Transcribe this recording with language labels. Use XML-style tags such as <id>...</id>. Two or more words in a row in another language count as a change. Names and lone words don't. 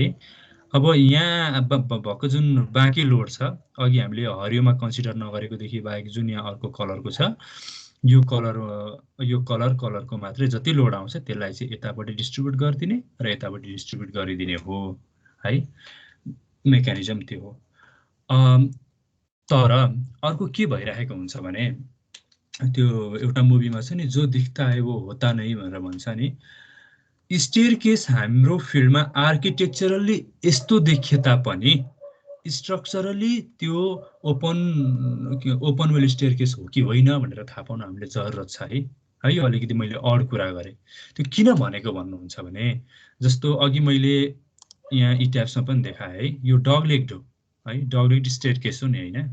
<ne>अब यहाँ भएको जुन बाँकी लोड छ, अघि हामीले हरियोमा कन्सिडर नगरेकोदेखि बाहेक जुन यहाँ अर्को कलरको छ, यो कलरको मात्रै जति लोड आउँछ त्यसलाई चाहिँ यतापट्टि डिस्ट्रिब्युट गरिदिने र यतापट्टि डिस्ट्रिब्युट गरिदिने हो है। मेकानिजम त्यो हो। तर अर्को के भइरहेको हुन्छ भने त्यो एउटा मुभीमा छ नि,</ne> <hi>जो दिखता है वो होता नहीं</hi> <ne>भनेर भन्छ नि।</ne> <en>stair case</en> <ne>हाम्रो फिल्डमा आर्किटेक्चरली यस्तो देखिए तापनि स्ट्रक्चरली त्यो</ne> <en>open well stair case</en> <ne>हो कि होइन भनेर थाहा पाउन हामीले जरुरत छ है। यो अलिकति मैले अड कुरा गरेँ। त्यो किन भनेको भन्नुहुन्छ भने जस्तो अघि मैले यहाँ ई ट्याब्समा पनि देखाएँ है, यो डगलेग हो है,</ne> <en>dogleg stair case</en> <ne>हो नि होइन।</ne>